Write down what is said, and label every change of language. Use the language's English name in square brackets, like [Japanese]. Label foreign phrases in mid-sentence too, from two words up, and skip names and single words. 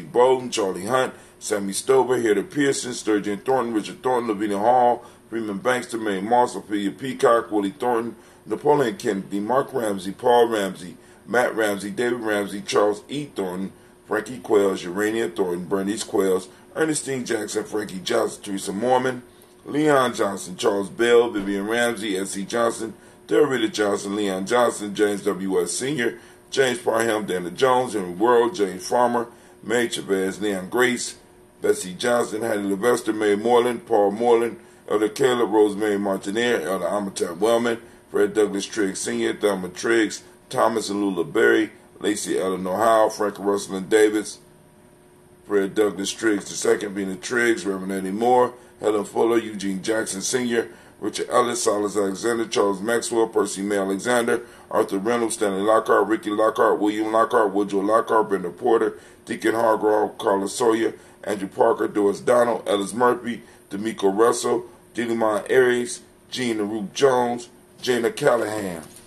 [English] Bowden, Charlie Hunt, Sammy Stover, Hedda Pearson, Sturgeon Thornton, Richard Thornton, Lavinia Hall, Freeman Bankster, Mary Moss, Ophelia Peacock, Willie Thornton, Napoleon Kennedy, Mark Ramsey, Paul Ramsey, Matt Ramsey, David Ramsey, Charles E. Thornton, Frankie Quails, Urania Thornton, Bernice Quails, Ernestine Jackson, Frankie Johnson, Teresa Mormon, Leon Johnson, Charles Bell, Vivian Ramsey, S.C. Johnson, Derrida Johnson, Leon Johnson, James W.S. Sr., James Parham, Dana Jones, Henry World, James Farmer, May Chavez, Leon Grace, Bessie Johnson, Hattie Levester, May Moreland, Paul Moreland, Elder Caleb, Rosemary Martineer, Elder Amatab Wellman, Fred Douglas Triggs Sr., Thelma Triggs, Thomas and Lula Berry, Lacey Eleanor Howe, Frank Russell and Davis, Fred Douglas Triggs II, Vina Triggs, Reverend Eddie Moore, Helen Fuller, Eugene Jackson Sr., Richard Ellis, Silas Alexander, Charles Maxwell, Percy May Alexander, Arthur Reynolds, Stanley Lockhart, Ricky Lockhart, William Lockhart, Woodrow Lockhart, Brenda Porter, Deacon Hargrove, Carla Sawyer, Andrew Parker, Doris Donald, Ellis Murphy, D'Amico Russell, Dilimon Aries, Gina Ruth Jones, Jana Callahan,